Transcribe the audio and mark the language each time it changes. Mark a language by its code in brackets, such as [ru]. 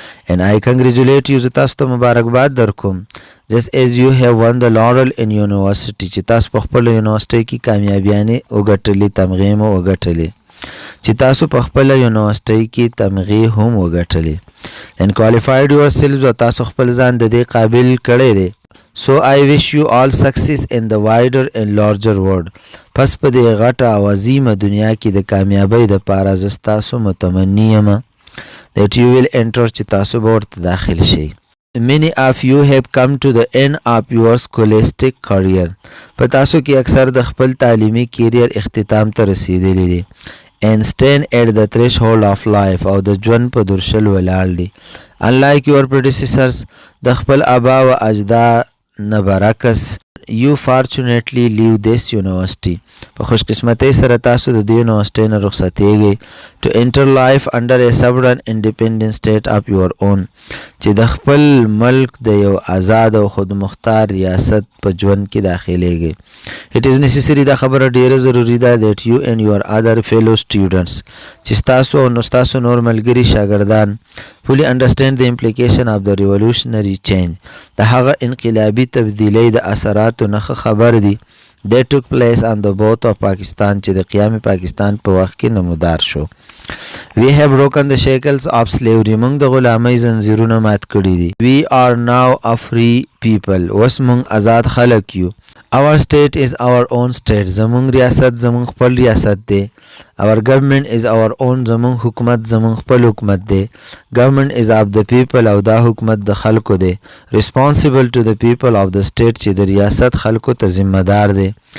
[en] And I congratulate you، [ps] زه تاسو ته مبارکباد در کوم. [en] Just as you have won the laurel in university، [ps] چې تاسو په خپله یونیورسټۍ کې کامیابیانې وګټلې، تمغې مو وګټلې، چې تاسو په خپله یونیورسټۍ کې تمغې هم وګټلې. [en] And qualified yourselves، [ps] او تاسو خپل ځان د دې قابل کړی دی. [en] So I wish you all success in the wider and larger world. [ps] پس په دې غټه او عظیمه دنیا کې د کامیابۍ دپاره زه ستاسو متمني یم [en] that you will enter، [ps] چې تاسو به ورته داخل شئ. [en] Many of you have come to the end of your scholastic career. [ps] په تاسو کې اکثر د خپل تعلیمي کیریر اختتام ته رسیدلی دی. [en] And stand at the threshold of life، [ps] او د ژوند په درشل ولاړ دی. [en] Unlike your predecessors، [ps] د خپل آبا و اجداد نه برعکس، [en] you fortunately leave this university، [ps] په خوش قسمتۍ سره تاسو د دې یونیورسټۍ نه رخصتېږئ [en] to enter life under a sovereign independent state of your own، [ps] چې د خپل ملک د یو آزاد او خودمختار ریاست په ژوند کې داخلېږئ. [en] It is necessary، [ps] دا خبره ډیره ضروري ده [en] that you and your other fellow students، [ps] چې ستاسو او نو ستاسو نور ملګري شاګردان [en] fully understand the implication of the revolutionary change، [ps] د هغه انقلابي تبدیلۍ د اثراتو نښه خبر دي [en] that took place on the both of Pakistan، [ps] چې د قیام پاکستان په وخت کې نمودار شو. [en] We have broken the shackles of slavery، [ps] موږ د غلامۍ زنځیرونه مات کړي دي. [en] We are now a free people، [ps] اوس موږ آزاد خلک یو. [en] Our state is our own state، [ps] زموږ ریاست زموږ خپل ریاست دی. [en] Our government is our own، [ps] زموږ حکومت زموږ خپل حکومت دی. [en] Government is of the people، [ps] او دا حکومت د خلکو دی. [en] Responsible to the people of the state، [ps] چې د ریاست خلکو ته ذمہ دار دی.